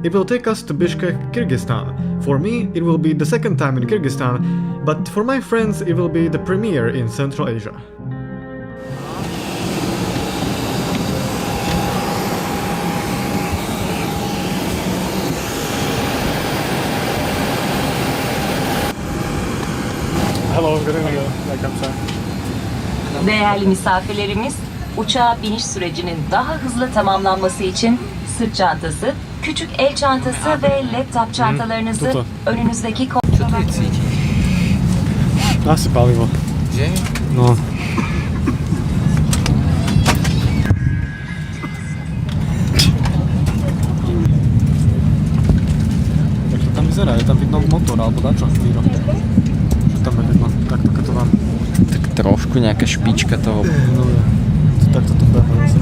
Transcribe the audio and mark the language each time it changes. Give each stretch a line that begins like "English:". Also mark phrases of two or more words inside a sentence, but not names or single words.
English: it will take us to Bishkek, Kyrgyzstan. For me, it will be the second time in Kyrgyzstan, but for my friends, it will be the premiere in Central Asia. Hello, good evening. I'm sorry.
Turkish: Değerli misafirlerimiz, uçağa biniş sürecinin daha hızlı tamamlanması için sırt çantası, küçük el çantası ve laptop çantalarınızı Tutu. önünüzdeki
Slovak: Čo tu cítiť? Asi palivo. Že? No. Jak to tam vyzerá? Je tam vidno motor alebo dačo? Víro. Čo tam je vidno? Takto, keď to vám... Tak trošku nejaká špička toho. No, takto to bude vyzerá.